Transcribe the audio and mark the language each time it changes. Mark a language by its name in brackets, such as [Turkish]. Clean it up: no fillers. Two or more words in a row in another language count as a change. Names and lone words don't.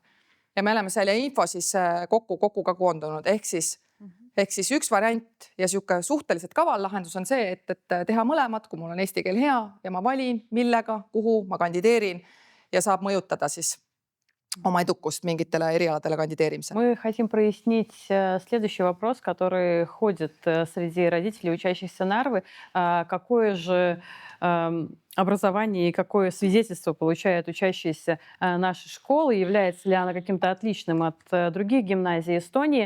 [Estonian] Ja me oleme selle info siis kokku ka koondunud. Ehk siis üks variant ja suhteliselt kaval lahendus on see, et teha mõlemad, kui mul on eesti keel hea ja ma valin, millega, kuhu ma kandideerin ja saab mõjutada siis oma edukust mingitele erialadele кандидееримся. [Russian] Мы хотим прояснить следующий вопрос, который ходит среди родителей, учащихся Нарвы. Какое же образование и какое свидетельство получают учащиеся нашей школы? Является ли оно каким-то отличным от других гимназий Эстонии?